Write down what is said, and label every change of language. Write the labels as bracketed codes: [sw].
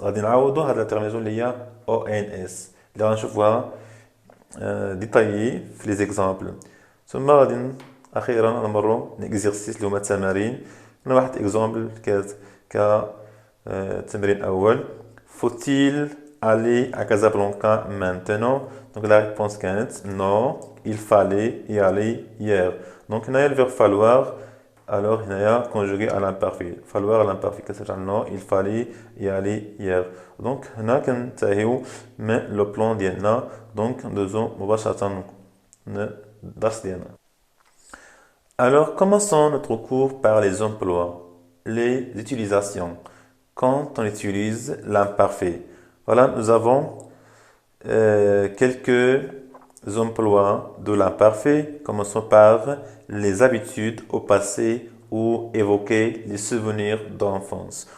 [ar] غادي نعوضوا هاد لا تيرميزون اللي هي او ان اس اللي غنشوفوها ديتايي في لي زيكزامبل. ثم غادي اخيرا نمروا ليكزيرسيس اللي هما التمارين. هنا واحد اكزامبل ك التمرين الاول [fr] faut-il aller à Casablanca maintenant. Donc la réponse كانت non il fallait y aller hier. Donc هنايا le verbe falloir alors هنايا conjugué à l'imparfait. falloir à l'imparfait كترجع non il fallait y aller hier. [ar] Donc هنا كننتهيو من لو بلان ديالنا. دونك ندوزو مباشرة الدرس ديالنا. [fr] Alors commençons notre cours par les emplois, les utilisations. Quand on utilise l'imparfait. Voilà, nous avons quelques emplois de l'imparfait. Commençons par les habitudes au passé ou évoquer les souvenirs d'enfance.